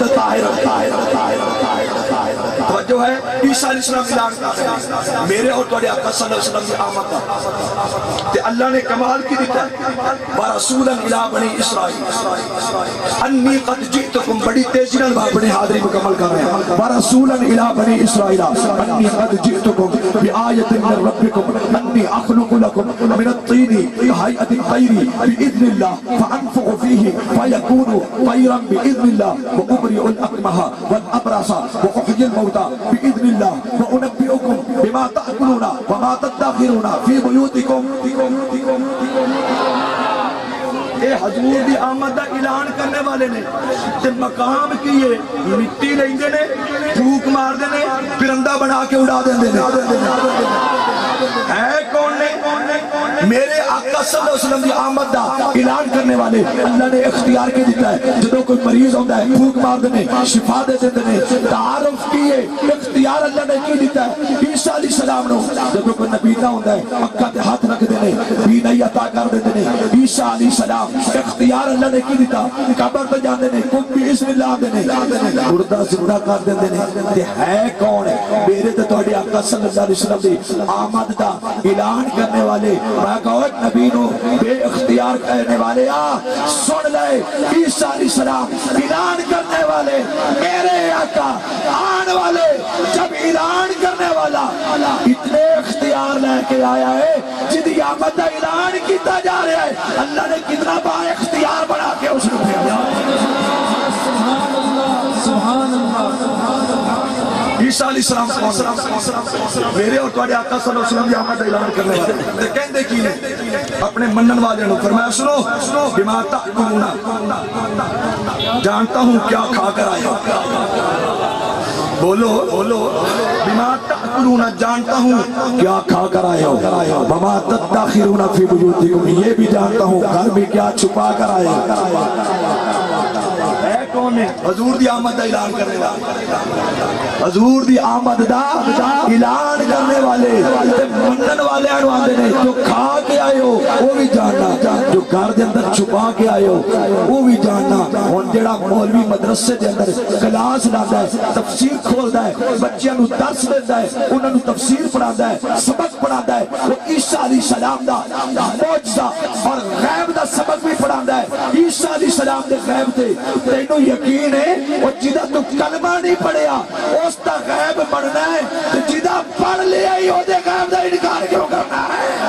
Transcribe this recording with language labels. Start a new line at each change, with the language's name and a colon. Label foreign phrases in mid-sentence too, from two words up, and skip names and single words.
Punjabi: طاہر توجہ ہے عیسیٰ
Arabic: علیہ السلام
Punjabi: اعلان کرتے ہیں میرے اور تواڈے آقا
Arabic: صلی اللہ علیہ وسلم
Punjabi: کی آمد دا تے اللہ نے کمال کی دیتا ہے ورسولا الی بنی اسرائیل انی قد جئتکم بڑی تیزی نال اپنی حاضری مکمل کر رہے ہیں
Arabic: ورسولا الی بنی اسرائیل انی قد جئتکم بآیت من ربکم انی اخلق لکم من الطین کہیئت الطیر بإذن اللہ فانفخ فیہ فیکون طیرا بإذن اللہ وابرئ الاکمہ والابرص واحیی الموتى بإذن الله وأنبئكم بما تأكلون وما تدخرون في بيوتكم
Punjabi: اے حضور دی آمد دا اعلان کرنے والے نے تے مقام کیے مٹی لیندے نے پھوک مار دے نے پرندہ بنا کے اڑا دیندے نے ہے کون نے میرے آقا
Arabic: صلی اللہ علیہ وسلم
Punjabi: دی آمد دا اعلان کرنے والے اللہ نے اختیار کے دیتا ہے جدوں کوئی مریض ہوندا ہے پھوک مار دے نے شفا دے دیندے نے تعارف کیے اختیار اللہ نے کی دیتا ہے عیسیٰ
Arabic: علیہ السلام
Punjabi: نو جدوں کوئی نبینا ہوندا ہے اکھاں تے ہاتھ رکھ دے نے بینائی عطا کر دیندے نے عیسیٰ
Arabic: علیہ السلام
Punjabi: اختیار اللہ نے کی دیتا قبر تے جاندے نے کم
Arabic: بسم اللہ
Punjabi: دے نے مردہ زندہ کر دیندے نے تے ہے کون ہے میرے تے تواڈے آقا
Arabic: صلی اللہ علیہ وسلم
Punjabi: دی آمد دا اعلان کرنے والے میں کہو نبی نو بے اختیار کرنے والے سن لے عیسیٰ
Arabic: علیہ السلام
Punjabi: اعلان کرنے والے میرے آقا آن والے جب اعلان کرنے والا اتنے اختیار لے کے آیا ہے جدی آمد دا اعلان کیتا جا رہا ہے اللہ نے کتنا با اختیار بنا کے اس نے بھیجا
Arabic: سبحان اللہ
Punjabi: عیسیٰ
Arabic: علیہ السلام
Punjabi: میرے اور تواڈے آقا
Arabic: صلی اللہ علیہ وسلم
Punjabi: کی آمد اعلان کرنے والے تے کہندے کی نے اپنے منن والے نو فرمایا سنو
Arabic: بما تأکلون
Urdu: جانتا ہوں کیا کھا کر آئے
Punjabi: بولو
Arabic: بما تأکلون
Urdu: جانتا ہوں کیا کھا کر آئے ہو
Arabic: وما تدخرون فی بیوتکم
Urdu: یہ بھی جانتا ہوں گھر میں کیا چھپا کر آئے ہو
Punjabi: کون ہے حضور دی آمد دا اعلان کرنے والے حضور دی آمد دا اعلان کرنے والے منن والے آندے نے جو کھا کے آئے ہو وہ بھی جاننا جو گھر دے اندر چھپا کے آئے ہو وہ بھی جاننا ہن جڑا مولوی مدرسے دے اندر کلاس لاتا ہے تفسیر کھولدا ہے بچیاں نو درس دیندا ہے انہاں نو تفسیر پڑھاتا ہے سبق پڑھاتا ہے وہ عیسیٰ
Arabic: علیہ السلام
Punjabi: دا معجزہ اور غیب دا سبق بھی پڑھاتا ہے عیسیٰ
Arabic: علیہ السلام
Punjabi: دے غیب تے تینوں یقین ہے وہ جدہ تو کلمہ نہیں پڑھیا اس دا غیب پڑھنا ہے جدہ پڑھ لیا ہی ہو دے غیب دا انکار کیوں کرنا ہے